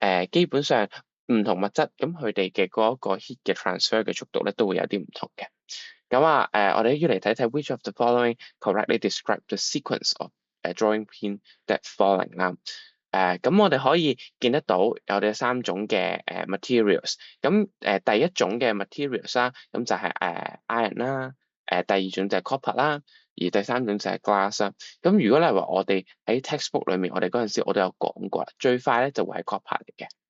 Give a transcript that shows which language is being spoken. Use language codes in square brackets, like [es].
[yue] 基本上唔同物質，咁佢哋嘅嗰一個 heat 嘅 transfer 嘅速度咧都會有啲唔同嘅。我哋要嚟睇睇 [en] which of the following correctly describe the sequence of drawing pin that falling 啦。 [yue] 我哋可以見得到有哋三種嘅materials。第一種嘅 materials 啦，咁就係iron 啦。第二種就係 copper 啦，而第三種就係 glass 啦。咁如果你話我哋喺 textbook 裏面，我哋嗰陣時我都有講過啦，最快咧就會係 copper 嚟嘅。